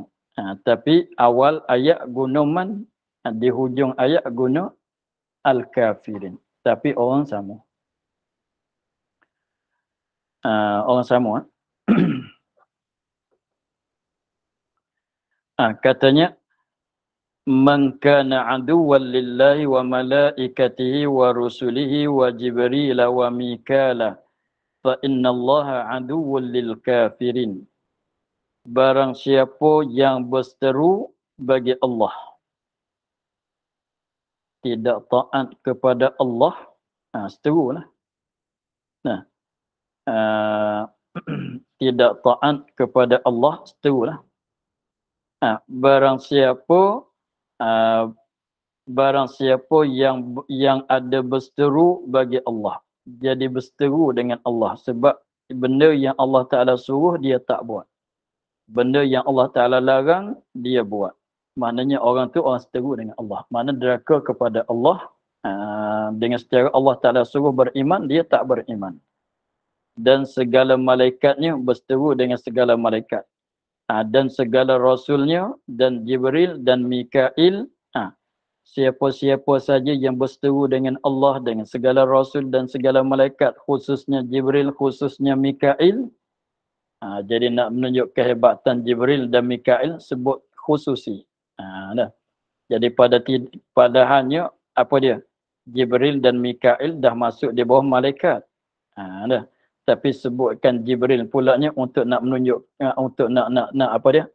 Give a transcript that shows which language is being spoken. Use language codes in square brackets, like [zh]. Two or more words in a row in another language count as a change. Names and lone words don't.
[ms] Tapi awal ayat guna man, di hujung ayat guna al-kafirin. Tapi orang sama. Orang sama. Katanya, [ar] من كان عدوا لله وملائكته ورسله وجبريل وميكال فإن الله عدو للكافرين. [ms] Barang siapa yang berseteru bagi Allah, tidak taat kepada Allah, seterulah. Tidak taat kepada Allah, seterulah. Barang siapa yang ada berseteru bagi Allah, jadi berseteru dengan Allah, sebab benda yang Allah Ta'ala suruh dia tak buat, benda yang Allah Ta'ala larang dia buat. Maknanya orang tu orang seteru dengan Allah. Maknanya deraka kepada Allah. Dengan secara Allah Ta'ala suruh beriman, dia tak beriman. Dan segala malaikatnya berseteru dengan segala malaikat. Dan segala rasulnya dan Jibril dan Mikail. Siapa-siapa saja yang berseteru dengan Allah, dengan segala rasul dan segala malaikat, khususnya Jibril, khususnya Mikail. Jadi nak menunjuk kehebatan Jibril dan Mikail, sebut khususi. Jadi padahalnya apa dia? Jibril dan Mikail dah masuk di bawah malaikat. Tapi sebutkan Jibril pulaknya untuk nak menunjuk, untuk nak apa dia?